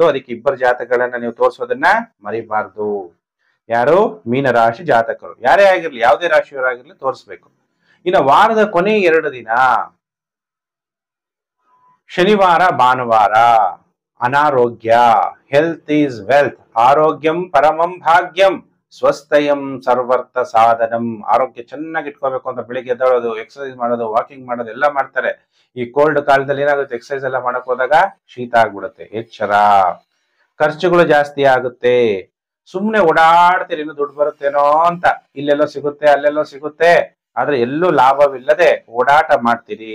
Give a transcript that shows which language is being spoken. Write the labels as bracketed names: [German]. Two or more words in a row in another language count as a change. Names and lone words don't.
[Kannada] ಅದಕ್ಕೆ ಇಬ್ಬರ ಜಾತಕಗಳನ್ನ ನೀವು ತೋರಿಸೋದನ್ನ ಮರಿಬಾರ್ದು. ಯಾರು ಮೀನರಾಶಿ ಜಾತಕರು ಯಾರೇ ಆಗಿರ್ಲಿ, ಯಾವುದೇ ರಾಶಿಯವರಾಗಿರ್ಲಿ ತೋರಿಸ್ಬೇಕು. ಇನ್ನು ವಾರದ ಕೊನೆ 2 ದಿನ ಶನಿವಾರ, ಭಾನುವಾರ ಅನಾರೋಗ್ಯ, [English] health is wealth, [Sanskrit] आरोग्यं परमं भाग्यं स्वस्थयं सर्वर्थ साधनं. [Kannada] ಆರೋಗ್ಯ ಚೆನ್ನಾಗಿ ಇಟ್ಕೋಬೇಕು ಅಂತ ಬೆಳಿಗ್ಗೆ ಎದ್ದೇಳೋದು, ಎಕ್ಸರ್ಸೈಸ್ ಮಾಡೋದು, ವಾಕಿಂಗ್ ಮಾಡೋದು ಎಲ್ಲ ಮಾಡ್ತಾರೆ. ಈ ಕೋಲ್ಡ್ ಕಾಲದಲ್ಲಿ ಏನಾಗುತ್ತೆ, ಎಕ್ಸರ್ಸೈಸ್ ಎಲ್ಲ ಮಾಡಕ್ ಹೋದಾಗ ಶೀತ ಆಗ್ಬಿಡುತ್ತೆ, ಎಚ್ಚರ. ಖರ್ಚುಗಳು ಜಾಸ್ತಿ ಆಗುತ್ತೆ, ಸುಮ್ನೆ ಓಡಾಡ್ತೀರಿ, ಇನ್ನು ದುಡ್ಡು ಬರುತ್ತೇನೋ ಅಂತ, ಇಲ್ಲೆಲ್ಲೋ ಸಿಗುತ್ತೆ ಅಲ್ಲೆಲ್ಲೋ ಸಿಗುತ್ತೆ, ಆದ್ರೆ ಎಲ್ಲೂ ಲಾಭವಿಲ್ಲದೆ ಓಡಾಟ ಮಾಡ್ತೀರಿ.